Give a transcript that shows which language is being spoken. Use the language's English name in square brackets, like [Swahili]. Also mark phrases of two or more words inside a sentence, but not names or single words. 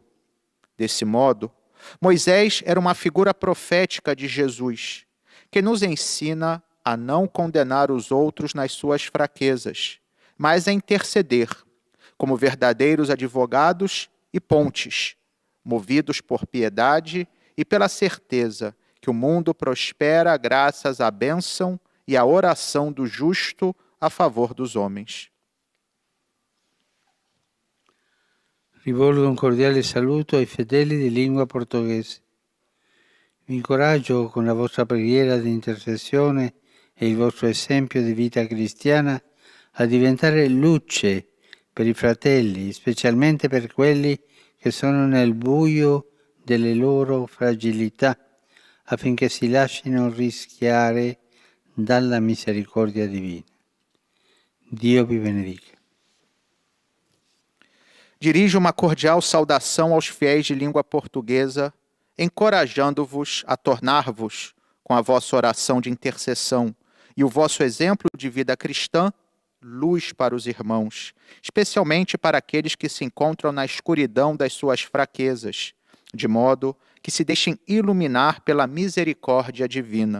[Portuguese] Desse modo, Moisés era uma figura profética de Jesus, que nos ensina a não condenar os outros nas suas fraquezas, mas a interceder, como verdadeiros advogados e pontes, movidos por piedade e pela certeza que o mundo prospera graças à bênção e à oração do justo a favor dos homens. [Italian] Rivolgo un cordiale saluto ai fedeli di lingua portoghese. Vi incoraggio con la vostra preghiera di intercessione e il vostro esempio di vita cristiana a diventare luce per i fratelli, specialmente per quelli che sono nel buio delle loro fragilità, affinché si lasciino rischiare dalla misericordia divina. Dio vi benedica. [Portuguese] Dirijo uma cordial saudação aos fiéis de língua portuguesa, encorajando-vos a tornar-vos, com a vossa oração de intercessão e o vosso exemplo de vida cristã, luz para os irmãos, especialmente para aqueles que se encontram na escuridão das suas fraquezas, de modo que se deixem iluminar pela misericórdia divina.